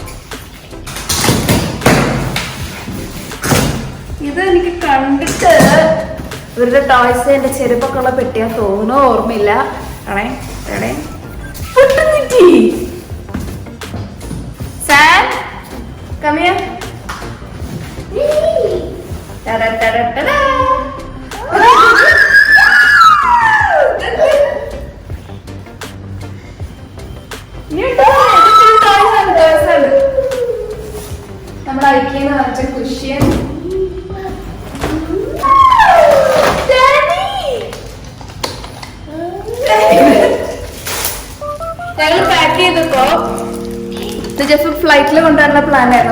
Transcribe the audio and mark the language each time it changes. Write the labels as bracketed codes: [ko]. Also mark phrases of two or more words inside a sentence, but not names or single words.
[ml] ഇത് എനിക്ക് കണ്ടിട്ട് ഇവരുടെ ടോയ്സ് എന്റെ ചെരുപ്പൊക്കെ ഉള്ള പെട്ടിയാ തോന്നുന്നു, ഓർമ്മയില്ല. ആണേ സാർ [en] come here. Ta-da ta-da ta-da. [ml] നമ്മുടെ ഐക്യന്ന് വെച്ച കുഷ്യൻ. ഞങ്ങൾ പാക്ക് ചെയ്തപ്പോ [en] just flight-il [ml] കൊണ്ടുവരുന്ന പ്ലാൻ ആയിരുന്നു.